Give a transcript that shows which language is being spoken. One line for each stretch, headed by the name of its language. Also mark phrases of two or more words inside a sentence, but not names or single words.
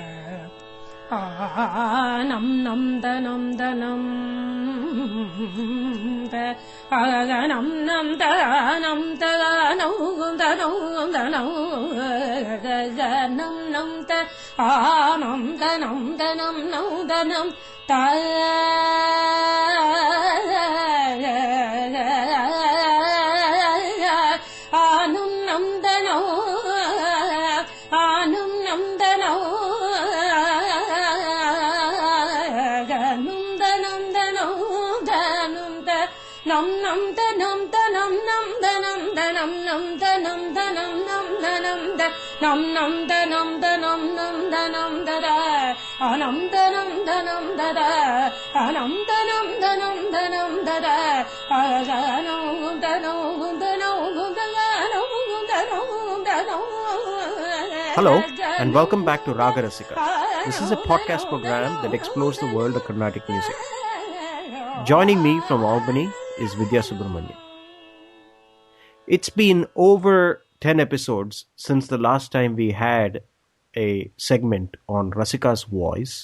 English: anam nam danam danam agaganam nam danam daganam danam danam agaganam nam ta anam danam danam nam danam anum nam dano anum nam dano ganum danam dano danum da nam nam danam danam nam danam danam nam danam danam nam danam da nam nam danam danam nam danam dada anam danam danam dada anam danam danam danam dada aganam danam danam danam. Hello and welcome back to Raaga Rasika. This is a podcast program that explores the world of Carnatic music. Joining me from Albany is Vidya Subramanian. It's been over 10 episodes since the last time we had a segment on Rasika's voice.